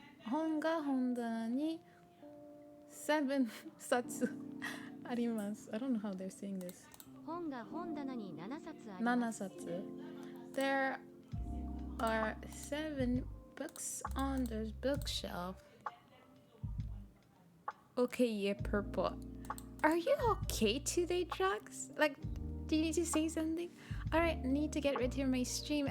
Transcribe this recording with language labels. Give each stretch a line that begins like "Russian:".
Japanese: 本が本棚に7冊あります。
English: I don't know how they're saying this.
Japanese: 本が本棚に7冊あります。 7冊
English: There are 7 books on the bookshelf. Okay, yeah, purple. Are you okay today, Drugs? Like, do you need to say something? Alright, need to get ready for my stream.